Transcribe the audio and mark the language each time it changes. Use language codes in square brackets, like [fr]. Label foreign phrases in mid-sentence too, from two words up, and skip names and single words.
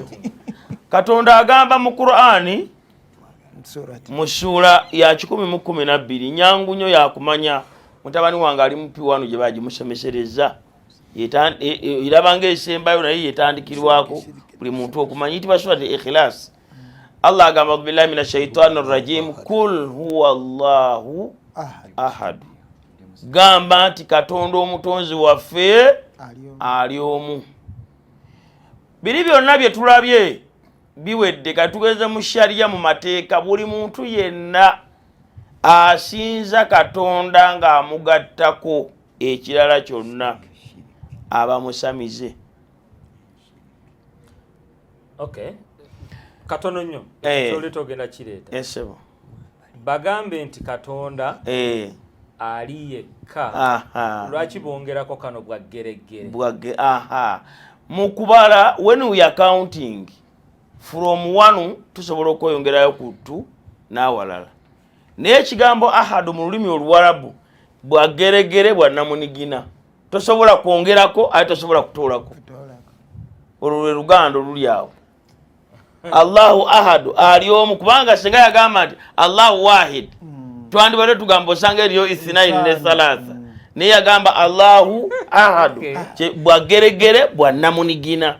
[lg] Katonda agamba mu Qur'ani mu ssuula ya 112 nyangu nnyo yakumanya mutabani wange ali mu P1 gye bagimusomesereza irabanga esembayo naye yetandikirwako buli muntu okumanya yitibwa [ar] سورة الإخلاص. Allah agamba بالله من الشيطان الرجيم قل هو الله أحد. [lg] Gamba nti Katonda omutonzi waffe ali omu. Biri byonna bye tulabye biwedde katugeze mu sharia mu mateeka buli muntu yenna asinza Katonda ng'amugattako ekirala kyonna aba musamize. Okay. Katono nnyo toleta ogenda kireeta. Esebo. Bagambe nti Katonda ali yekka. Lwaki bongerako kano bwa geregere? Mu kubala [en] when we are counting from 1 [lg] tusobola okweyongerayo ku 2 n'awalala. Naye ekigambo ahadu mu lulimi Oluwarabu bwa geregere bwa namunigina. Tosobola kwongerako ate tosobola kutoolako. Olwo lwe Luganda oluli awo. [ar] الله أحد [lg] ali omu kubanga singa yagamba nti [ar] الله واحد [lg] twandibadde tugamba osanga eriyo ithnaini ne thalatha naye yagamba [ar] الله أحد [lg] bwa geregere bwa namunigina.